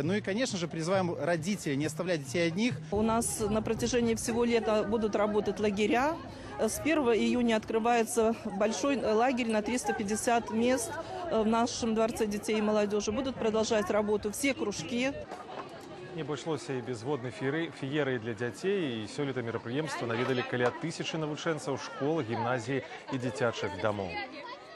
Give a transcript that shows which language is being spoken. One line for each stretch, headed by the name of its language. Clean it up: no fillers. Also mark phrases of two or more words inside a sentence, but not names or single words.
Russian: Ну и, конечно же, призываем родителей не оставлять детей одних. У нас на протяжении всего лета будут работать лагеря. С 1 июня открывается большой лагерь на 350 мест в нашем Дворце детей и молодежи. Будут продолжать работу все кружки.
Belarusian: Не обошлося і без воднай феерыі для дзяцей, і сёлета мерапрыемства наведалі каля 1000 навучэнцаў школ, гімназій і дзіцячых дамоў.